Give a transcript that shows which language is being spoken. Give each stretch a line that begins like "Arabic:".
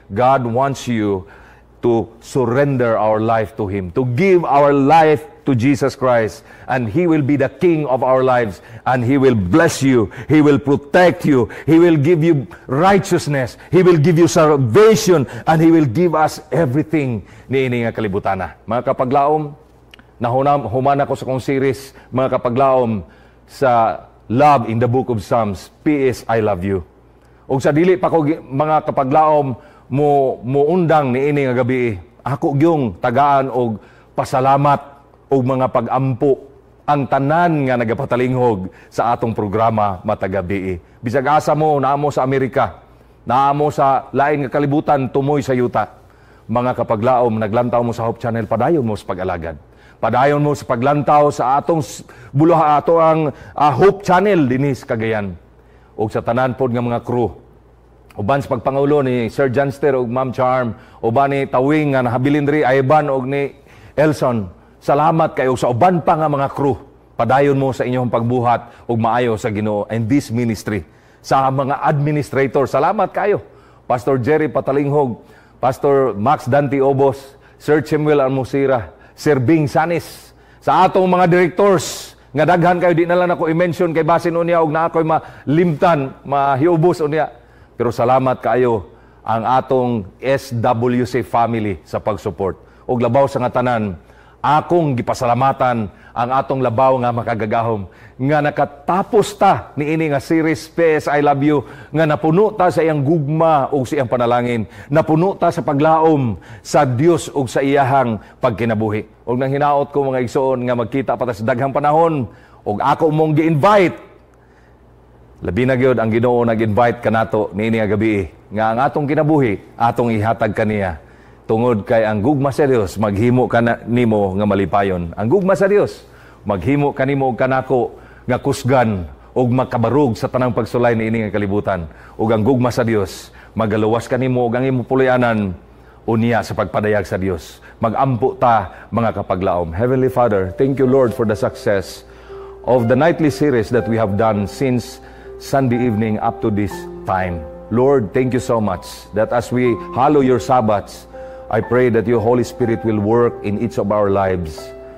English: God wants you to surrender our life to Him, to give our life to Jesus Christ, and He will be the King of our lives, and He will bless you, He will protect you, He will give you righteousness, He will give you salvation, and He will give us everything
Cebuano: niini nga kalibutana. Mga kapaglaom, human ako sa kong series, mga kapaglaom, sa Love in the Book of Psalms, P.S. I Love You. O sa dili pa ko mga kapaglaom, muundang niini nga gabi, ako gyung tagaan og pasalamat o mga pag-ampo ang tanan nga nagapatalinghog sa atong programa matagabi. Bisag asa mo, naamo sa Amerika, naamo sa lain nga kalibutan, tumoy sa yuta. Mga kapaglaom, naglantaw mo sa Hope Channel, padayon mo sa pag-alagad. Padayon mo sa paglantaw sa atong buluha ato ang Hope Channel dinis Cagayan. O sa tanan pod nga mga crew. Uban sa pagpangulo ni Sir Janster o Ma'am Charm, uban ni Tawing nga nahabilin ri Ivan o ni Elson. Salamat kayo sa uban pa nga mga crew. Padayon mo sa inyong pagbuhat ug maayo sa Ginoo
English: and this ministry.
Cebuano: Sa mga administrator, salamat kayo. Pastor Jerry Patalinghog, Pastor Max Dante Obos, Sir Chimuel Almosira, Sir Bing Sanis, sa atong mga directors, nga daghan kayo, di na lang ako i-mention kay basin unya og na ako'y malimtan, mahiubos unya. Pero salamat kayo ang atong SWC family sa pag-support. Og labaw sa nga tanan, akong gipasalamatan ang atong labaw nga makagagahom nga nakatapos ta ni ini nga series PS I Love You, nga napuno ta sa iyang gugma ug sa iyang panalangin, napuno ta sa paglaom sa Dios ug sa iyahang pagkinabuhi. Ug nang hinaot ko mga igsoon nga magkita pa ta sa daghang panahon ug ako mong gi-invite, labi na gyud ang Ginoo nag-invite kanato niini nga gabi nga ang atong kinabuhi atong ihatag kaniya. Tungod kay ang gugma sa Dios maghimo ka nimo nga malipayon. Ang gugma sa Dios maghimo kanimo og kanako nga kusgan ug makabarog sa tanang pagsulay niini nga kalibutan. Ug ang gugma sa Dios magaluwas kanimo ug ang imong puluyanan unya sa pagpadayag sa Dios. Magampo ta mga kapaglaom.
English: Heavenly Father, thank you Lord for the success of the nightly series that we have done since Sunday evening up to this time. Lord, thank you so much that as we hallow your Sabbaths, I pray that your Holy Spirit will work in each of our lives.